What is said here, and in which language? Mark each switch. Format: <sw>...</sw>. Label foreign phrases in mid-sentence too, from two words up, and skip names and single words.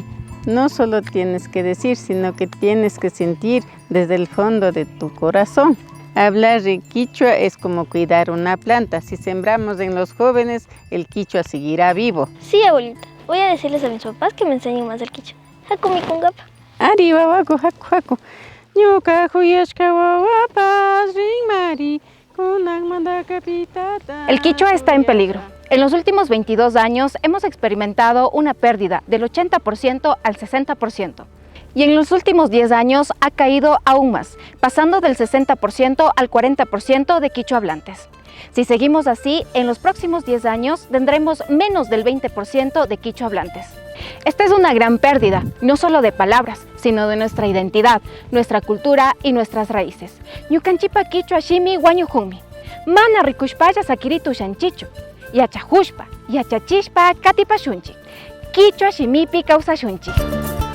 <es>No solo tienes que decir, sino que tienes que sentir desde el fondo de tu corazón. Hablar en quichua es como cuidar una planta. Si sembramos en los jóvenes, el quichua seguirá vivo. Sí, abuelita. Voy a decirles a mis papás que me enseñen más del quichua.</es> <qu>Hakumi kungapa. Ari wawaku haku. Ñuka huyashka wawapas ringmari kunan mandaka pitata.</qu> <es>El quichua está en peligro. En los últimos 22 años hemos experimentado una pérdida del 80% al 60%. Y en los últimos 10 años ha caído aún más, pasando del 60% al 40% de quichua hablantes. Si seguimos así, en los próximos 10 años tendremos menos del 20% de quichua hablantes. Esta es una gran pérdida, no solo de palabras, sino de nuestra identidad, nuestra cultura y nuestras raíces.</es> <qu>Ñukanchipa quichua shimi wañuhunmi. Mana rikushpaya sakiritu shanchichu. Yachajushpa, yachachishpa katipashunchi. Quichua shimipi kausashunchi.</qu>